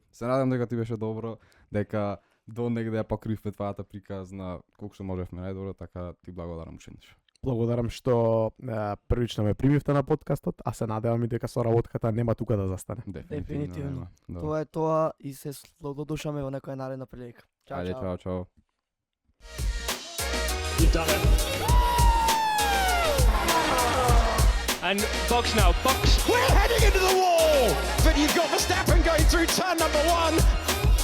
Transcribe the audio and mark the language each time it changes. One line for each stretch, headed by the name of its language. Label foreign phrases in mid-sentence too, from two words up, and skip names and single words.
Macedonian: Се надам дека ти беше добро, дека до негде ја покривме твојата приказна, колку што можевме најдобро, така ти благодарам уште еднаш. Благодарам што првично ме примивте на подкастот, а се надевам и дека соработката нема тука да застане. Дефинитивно. Да. Тоа е тоа и се слододушаме во некоја наредна прилика. Чао, Ајде, чао. чао.
English: You've done it. And box now, box. We're heading into the wall, but you've got Verstappen going through turn number 1.